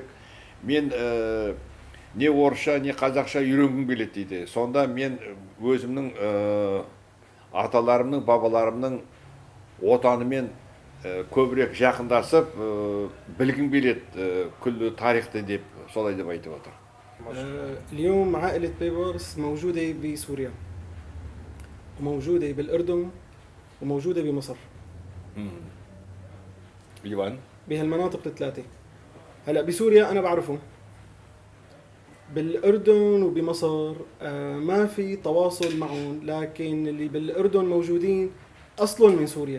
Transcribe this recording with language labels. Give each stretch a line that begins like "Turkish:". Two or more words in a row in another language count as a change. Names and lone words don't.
Kazakh: Мен не орысша, не қазақша үйренгім келеді дейді. Сонда мен өзімнің аталарымның, бабаларымның отанымен көбірек жақындасып, білгім келеді күллі тарихты деп, солай деп айтып отыр.
Arabic: اليوم عائلة بيبرس موجودة بسوريا وموجودة بالأردن وموجودة بمصر. ليوان؟ بهالمناطق الثلاثة. هلا بسوريا أنا بعرفهم. بالأردن وبمصر ما في تواصل معهم، لكن اللي بالأردن موجودين أصلهم من سوريا.